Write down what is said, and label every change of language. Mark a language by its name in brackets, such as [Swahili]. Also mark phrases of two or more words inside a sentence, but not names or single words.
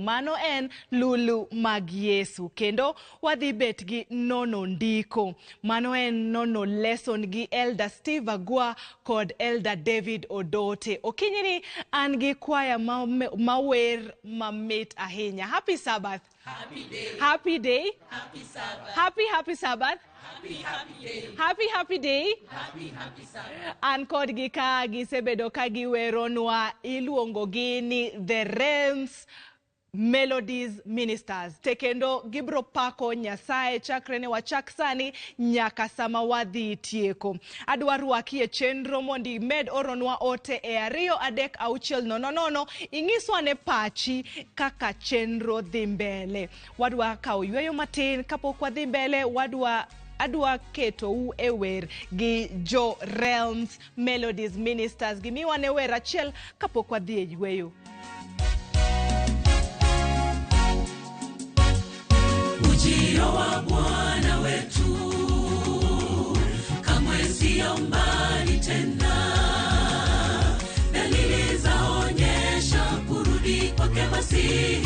[Luo (Kenya and Tanzania)] Mano en lulu mag Yesu. Kendo wadhi bet gi nono ndiko. Mano en nono lesson gi Elder Steve Agua kod Elder David Odote. Okinyi ni an gi kwaya mawer mamit ahinya. [English] Happy Sabbath. Happy day. Happy day. Happy Sabbath. Happy Sabbath. Happy day. Happy day. Happy Sabbath. [Luo (Kenya and Tanzania)] An kod gika gisebedo ka giweronwa iluongo gi ni The Realms Melodies Ministers. Tekendo gibro pako Nyasaye chakre ne wachak sani nyaka sama wadhi tieko. Adwa rwaki e chenro mondi med oronwa ote e 23600 ingiswa ne pachi kaka chenro dhi mbele. Wadwa kao yweyo matin kapok wadhi mbele. Adwa keto u ewer gi Jo Realms Melodies Ministers. Gimiwa ne wer achiel kapok wadhi e yweyo. [Swahili] Ujio wa Bwana wetu kamwe sio mbali tena. Dalili zaonyesha kurudi kwake Masihi.